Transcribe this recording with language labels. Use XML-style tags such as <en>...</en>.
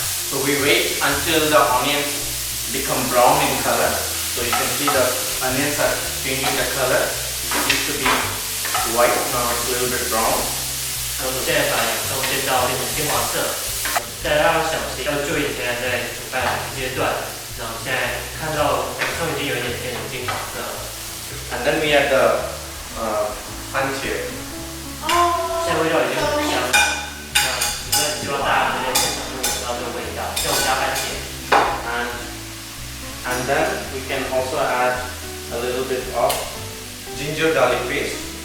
<en>So we wait until the onions become brown in color. So you can see the onions are changing the color. It used to be white, now it's a little bit brown.</en> <zh>我们现在把洋葱煎到变成金黄色。大家要小心，要注意现在在煮饭阶段。那我们现在看到洋葱已经有一点变成金黄色了。</zh> <en>And then we add the番茄.</en> <zh>现在味道已经很香了。那我们希望大家在现场就闻到这个味道。现在我们加番茄。</zh> <en>And then we can also add a little bit of ginger garlic paste.</en>